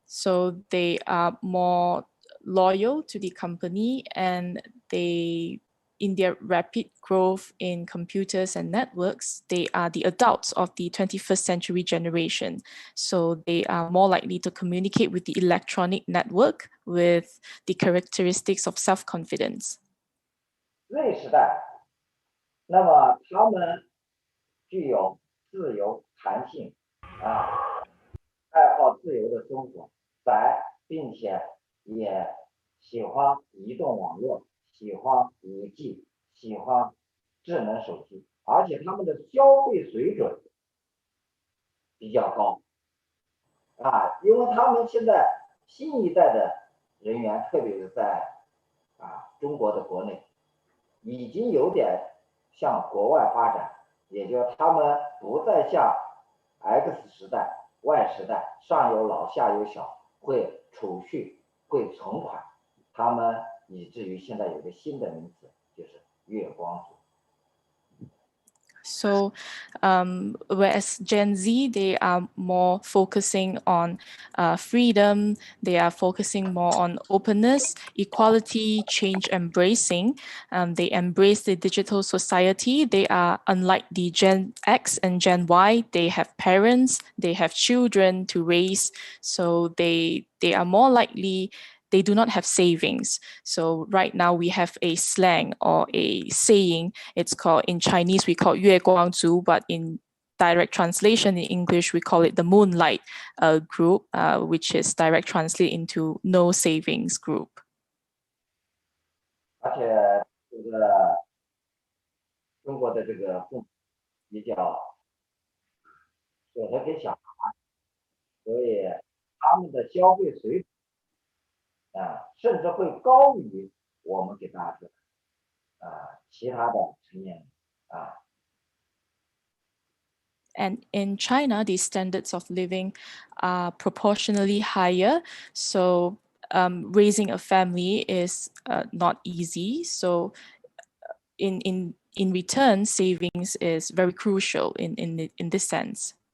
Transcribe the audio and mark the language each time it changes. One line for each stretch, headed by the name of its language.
English: So they are more loyal to the company, and in their rapid growth in computers and networks, they are the adults of the 21st century generation. So they are more likely to communicate with the electronic network with the characteristics of self-confidence.
Chinese: Z 时代，那么他们具有自由、弹性爱好自由的生活，并且也喜欢移动网络，喜欢5G，喜欢智能手机，而且他们的消费水准比较高因为他们现在新一代的人员，特别是在中国的国内，已经有点向国外发展，也就是他们不再像 X 时代、Y 时代上有老下有小，会储蓄、会存款，他们以至于现在有个新的名词，就是月光族。
English: So, whereas Gen Z, they are more focusing on freedom, they are focusing more on openness, equality, change embracing. They embrace the digital society. They are unlike the Gen X and Gen Y. They have parents, they have children to raise. So they are more likely. They do not have savings. So right now we have a slang or a saying. It's called, in Chinese, we call 月光族, but in direct translation in English, we call it the moonlight group, which is direct translate into no savings group.
Chinese: 而且这个中国的这个父母比较舍得给小孩，所以他们的消费水准甚至会高于我们给大家其他的成年人
English: And in China, the standards of living are proportionally higher. So raising a family is not easy. So in return, savings is very crucial in this sense.